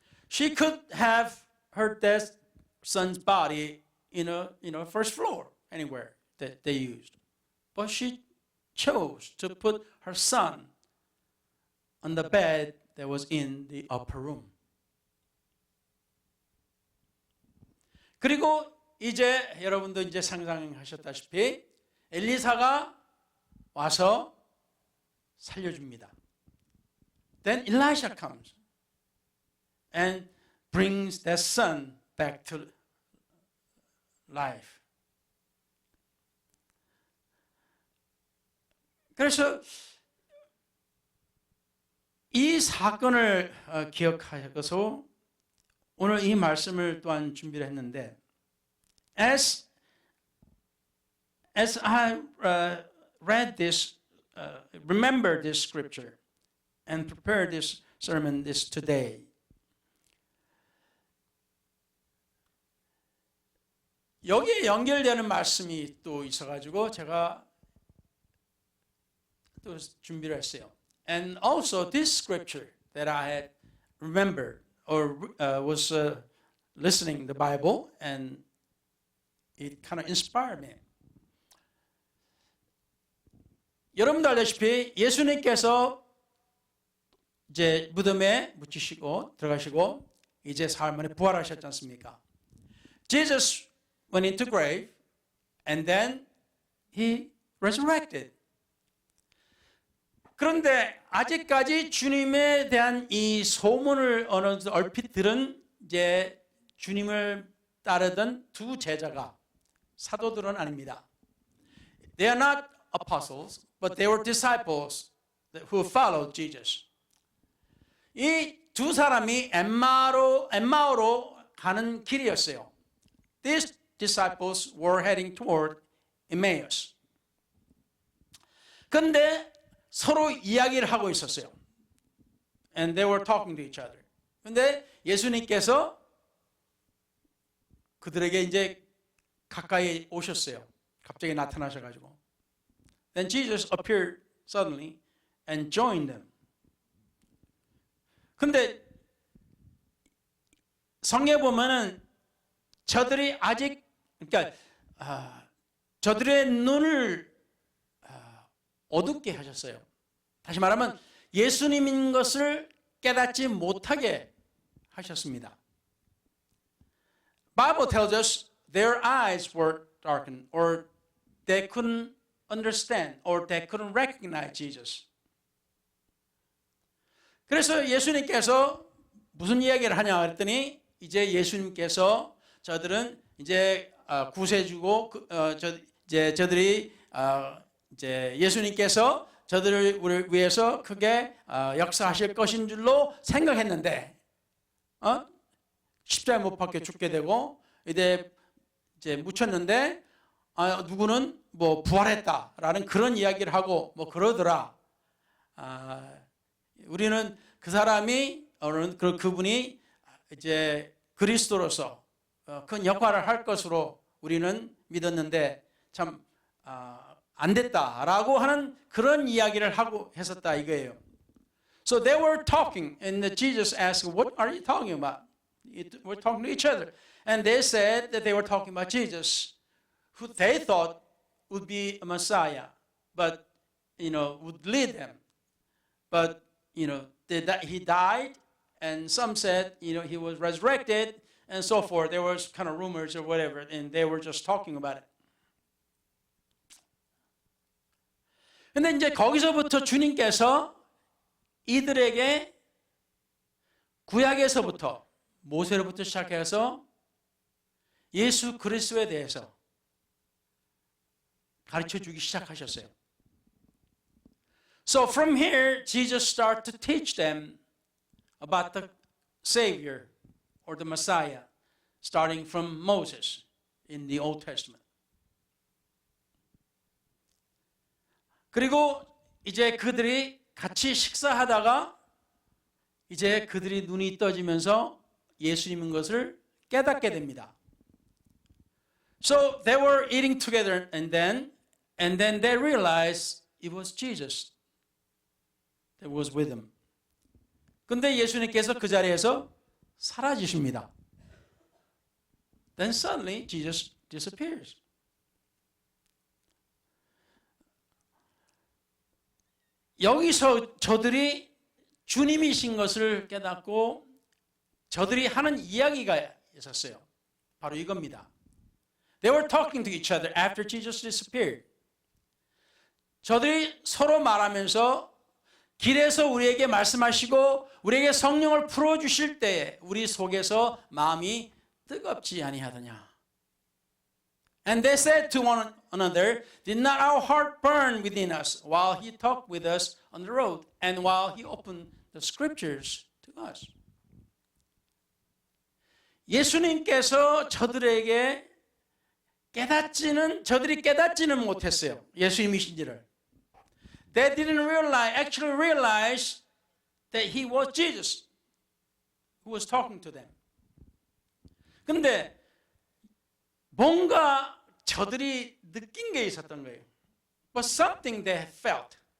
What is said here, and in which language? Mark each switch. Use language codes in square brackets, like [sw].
[en] She could have her dead son's body in a first floor anywhere that they used, but she chose to put her son on the bed that was in the upper room. [ko] 그리고 이제 여러분도 이제 상상하셨다시피 엘리사가 와서 살려줍니다. [en] Then Elisha comes and brings that son back to life. [ko] 그래서 이 사건을 기억하셔서 오늘 이 말씀을 또한 준비를 했는데 [en] As I read this, remember this scripture and prepare this sermon today, [ko] 여기에 연결되는 말씀이 또 있어가지고 제가 또 준비를 했어요. [en] And also this scripture that I had remembered or was listening the Bible and it kind of inspired me. [ko] 여러분도 알다시피 예수님께서 이제 무덤에 묻히시고 들어가시고 이제 사흘 만에 부활하셨지 않습니까? [en] Jesus went into grave and then he resurrected. [ko] 그런데 아직까지 주님에 대한 이 소문을 어느 정도 얼핏 들은 이제 주님을 따르던 두 제자가 사도들은 아닙니다. [en] They are not apostles, but they were disciples who followed Jesus. [ko] 이 두 사람이 엠마오로 가는 길이었어요. [en] These disciples were heading toward Emmaus. [ko] 그런데 서로 이야기를 하고 있었어요. [en] And they were talking to each other. [ko] 그런데 예수님께서 그들에게 이제 가까이 오셨어요. 갑자기 나타나셔가지고. [en] Then Jesus appeared suddenly and joined them. [ko] 근데 성경에 보면은 저들이 아직 그러니까 저들의 눈을 어둡게 하셨어요. 다시 말하면 예수님인 것을 깨닫지 못하게 하셨습니다. [en] Bible tells us their eyes were darkened or they couldn't understand or they couldn't recognize Jesus. [ko] 그래서 예수님께서 무슨 이야기를 하냐 그랬더니 이제 예수님께서 저들은 이제 구세주고 저들이 이제 예수님께서 저들을 위해서 크게 역사하실 것인 줄로 생각했는데 십자가에 못 박혀 죽게 되고 이제 묻혔는데 누구는 뭐 부활했다라는 그런 이야기를 하고 뭐 그러더라. 우리는 그 사람이 그분이 이제 그리스도로서 큰 역할을 할 것으로 우리는 믿었는데 참 안 됐다라고 하는 그런 이야기를 하고 했었다 이거예요. [en] So they were talking, and Jesus asked, "What are you talking about?" We're talking to each other, and they said that they were talking about Jesus, who they thought would be a Messiah, but would lead them. But he died, and some said he was resurrected, and so forth. There was kind of rumors or whatever, and they were just talking about it. [ko] 근데 이제 거기서부터 주님께서 이들에게 구약에서부터 모세로부터 시작해서 예수 그리스도에 대해서 가르쳐 주기 시작하셨어요. [en] So from here, Jesus started to teach them about the Savior or the Messiah, starting from Moses in the Old Testament. [ko] 그리고 이제 그들이 같이 식사하다가 이제 그들이 눈이 떠지면서 예수님인 것을 깨닫게 됩니다. [en] So they were eating together and then they realized it was Jesus that was with them. [ko] 근데 예수님께서 그 자리에서 사라지십니다. [en] Then suddenly Jesus disappears. [ko] 여기서 저들이 주님이신 것을 깨닫고 저들이 하는 이야기가 있었어요. 바로 이겁니다. [en] They were talking to each other after Jesus disappeared. [ko] 저들이 서로 말하면서 길에서 우리에게 말씀하시고 우리에게 성령을 풀어주실 때에 우리 속에서 마음이 뜨겁지 아니하더냐. [en] And they said to one another, did not our heart burn within us while he talked with us on the road and while he opened the scriptures to us? [ko] 예수님께서 저들이 깨닫지는 못했어요. 예수님이신지를. [en] They didn't actually realize that he was Jesus who was talking to them. [ko] 근데 뭔가 저들이 느낀 게 있었던 거예요. [en] But something they felt.